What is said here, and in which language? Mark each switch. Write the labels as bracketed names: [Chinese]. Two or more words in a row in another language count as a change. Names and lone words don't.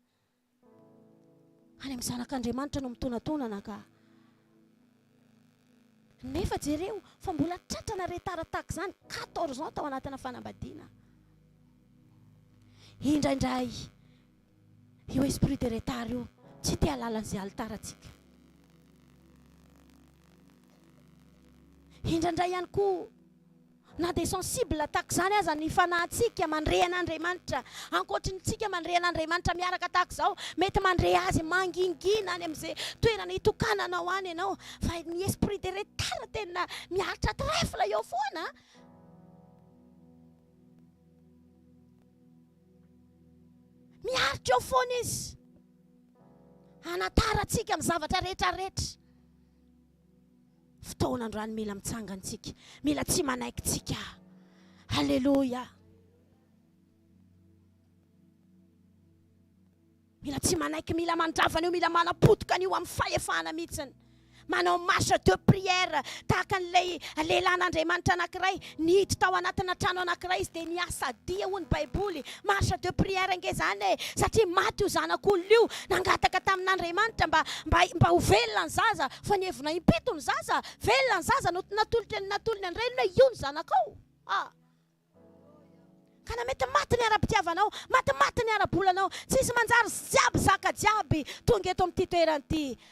[Malagasy] Any amin'ny zanak'Andriamanitra no mitonatonana ka. Nefa jereo fa mbola tratrana retara tahaka izany 14 ans tao anatina fanambadiana. Indraindray io [French] esprit de retard [Malagasy] io tsy te halalan'izay altarantsika. Indraindray ihany koa na dia sensible tahaka izany aza ny fanahintsika mandre an'Andriamanitra. Ankoatrintsika mandre an'Andriamanitra miaraka tahaka izao, mety mandre azy mangingina any amin'izay toerana hitokananao any ianao. Fa ny [French] esprit de retard [Malagasy] tena miaritra trèfle eo foana. Miaritra eo foana izy. Anatarantsika amin'ny zavatra rehetrarehetra. Fotoana androany mila mitsangantsika, mila tsy manaikintsika. Halleluja. Mila tsy manaiky, mila mandravana io, mila manapotika an'io amin'ny fahefana mihitsiny. Manao [French] marche de prière [Malagasy] tahaka an'ilay lehilahin'Andriamanitra anankiray nihiditra tao anatina trano anankiray izy dia niasa dia hoy ny baiboly. [French] Marche de prière [Malagasy] nge izany satria maty io zanak'olona io, nangataka tamin'Andriamanitra mba ho velona ny zaza, fa nievina impito ny zaza, velona ny zaza, natolony ny reniny hoe io ny zanakao. Kana mety maty ny ara-pitiavanao, maty ny ara-bolanao, tsisy manjary jiaby zaka jiaby tonga eto amin'ity toerana ity.